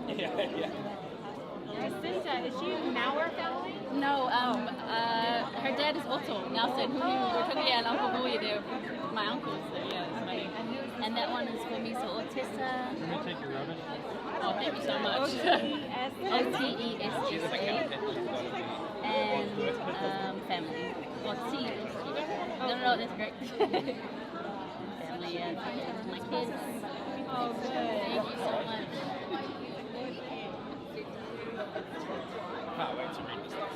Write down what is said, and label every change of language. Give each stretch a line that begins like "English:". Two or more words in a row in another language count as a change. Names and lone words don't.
English: Yeah. Jacinta, is she in our family? No, her dad is Otto Nelson, who we're talking about Uncle Boy there, my uncle, so yeah, it's funny. And that one is for me, so Otessa. Can you take your rubbish? Oh, thank you so much. O-T-E-S-S-A. And family. Or T. No, that's great. Family, yeah. My kids. Oh, good. Thank you so much. Can't wait to read this.